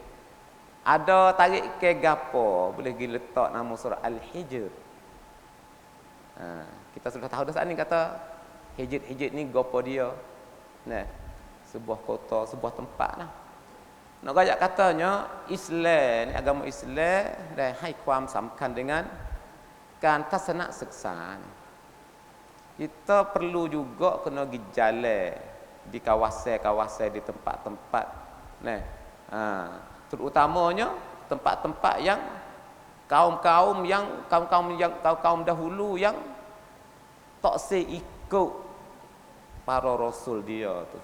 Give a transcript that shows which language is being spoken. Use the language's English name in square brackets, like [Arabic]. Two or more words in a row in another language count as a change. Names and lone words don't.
[Malay] Ada tarik ke gapo boleh pergi letak nama surah Al-Hijr? Kita sudah tahu dah saat ni kata Hijr ni gapo dia. Sebuah kota, sebuah tempat lah. Nak gaya katanya Islam ni, agama Islam dah hai ความสำคัญ denganการทัศนศึกษา. Kita perlu juga kena pergi jalan di kawasan-kawasan, di tempat-tempat. Nah, terutamanya tempat-tempat yang kaum-kaum dahulu yang tak ikut para rasul dia tu.